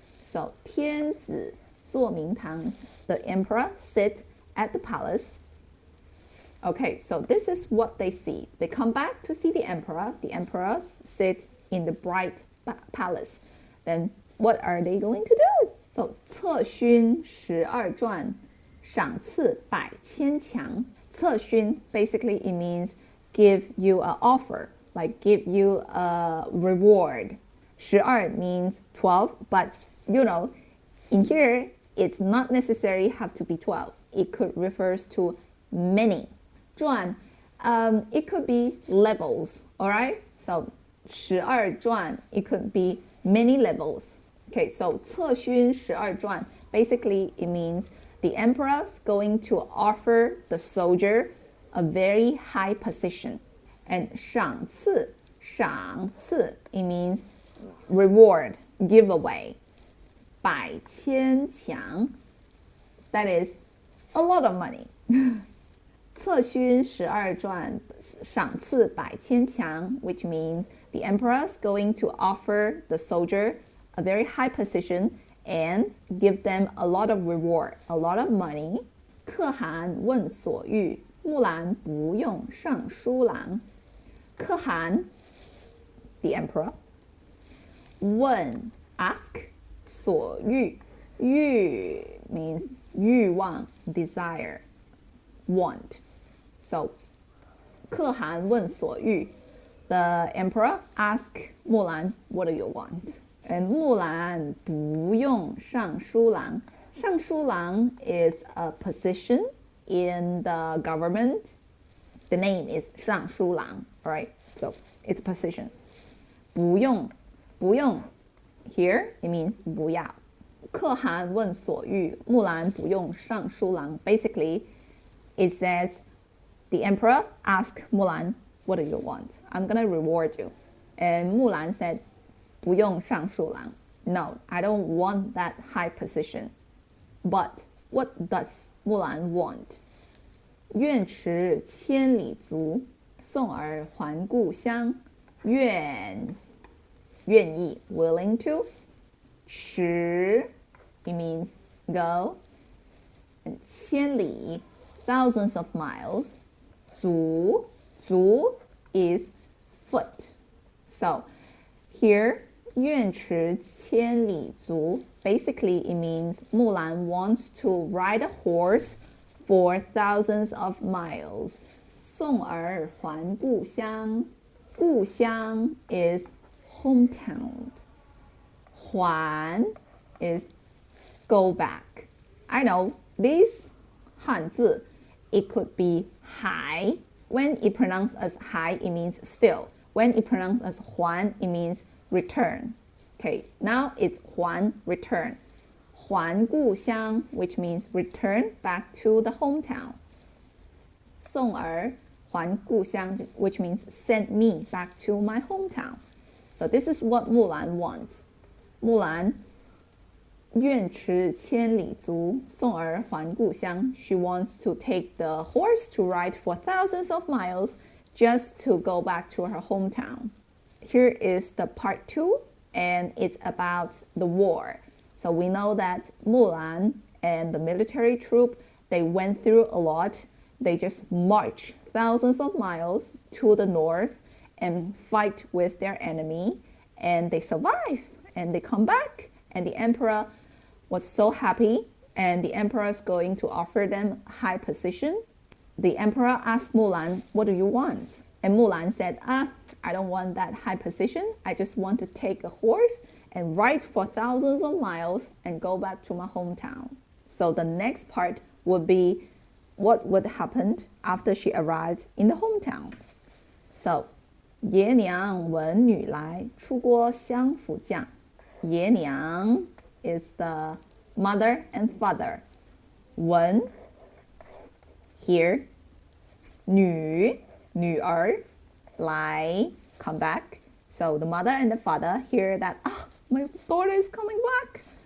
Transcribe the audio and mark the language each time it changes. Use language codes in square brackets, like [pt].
[en] So [zh] 天子坐明堂, [en] the emperor sit at the palace. Okay, so this is what they see. They come back to see the emperor. The emperor sits in the bright palace. Then what are they going to do? [zh] So 册勋十二传, 赏赐百千强. 册勋 [en] basically it means give you an offer, like give you a reward. [zh] 十二 [en] means 12, but you know, in here it's not necessarily have to be 12. It could refers to many. [zh] 传, [en] it could be levels, all right? So [zh] 十二传, [en] it could be many levels. Okay, so [zh] 册勋十二传, [en] basically it means the emperor's going to offer the soldier a very high position. And [zh] 赏赐, 赏赐, [en] it means reward, giveaway. [zh] 百千强, [en] that is a lot of money. [zh] 册勋十二传, 赏赐百千强, [en] which means the emperor's going to offer the soldier a very high position and give them a lot of reward, a lot of money. [zh] 可汗问所欲, 木兰不用尚书郎. 可汗, [en] the emperor. [zh] 问, [en] ask. [zh] 所欲, 欲 [en] means [zh] 欲望, [en] desire, want. So [zh] 可汗问所欲, [en] the emperor asked Mulan, what do you want? And [zh] 木兰不用尚书郎. 尚书郎 [en] is a position in the government. The name is [zh] 尚书郎, [en] alright? So it's a position. [zh] 不用, 不用, [en] here it means [zh] 不要. 可汗问所欲, 木兰不用尚书郎. [en] Basically, it says the emperor asked Mulan, what do you want? I'm gonna reward you. And Mulan said, [zh] 不用尚书郎. [en] No, I don't want that high position. But what does Mulan want? [zh] 愿驰千里足, 送儿还故乡. 愿意, [en] willing to. [zh] 驰, [en] it means go. And [zh] 千里, [en] thousands of miles. [zh] 足 [en] is foot. So here, [zh] 愿驰千里足, [en] basically it means Mulan wants to ride a horse for thousands of miles. [zh] 送儿还故乡, 故乡 [en] is hometown. 还 is go back. I know this [zh] 汉字, [en] it could be 还. When it pronounced as [zh] 还, [en] it means still. When it pronounced as 还, it means return. Okay, now it's 还, return. [zh] 还故乡, [en] which means return back to the hometown. [zh] 送儿还故乡, [en] which means send me back to my hometown. So this is what Mulan wants. [zh] Mulan 愿驰千里足, 送儿还故乡. [en] She wants to take the horse to ride for thousands of miles just to go back to her hometown. Here is the part 2, and it's about the war. So we know that Mulan and the military troop, they went through a lot. They just march thousands of miles to the north and fight with their enemy, and they survive, and they come back, and the emperor was so happy, and the emperor is going to offer them high position. The emperor asked Mulan, what do you want? And Mulan said, I don't want that high position. I just want to take a horse and ride for thousands of miles and go back to my hometown. So the next part would be what would happen after she arrived in the hometown. [zh] So, 爷娘闻女来，出郭相辅将. [en] 爷娘 is the mother and father. [zh] 闻 [en] here. [zh] 女 女儿 来 [en] come back. So the mother and the father hear that, my daughter is coming back.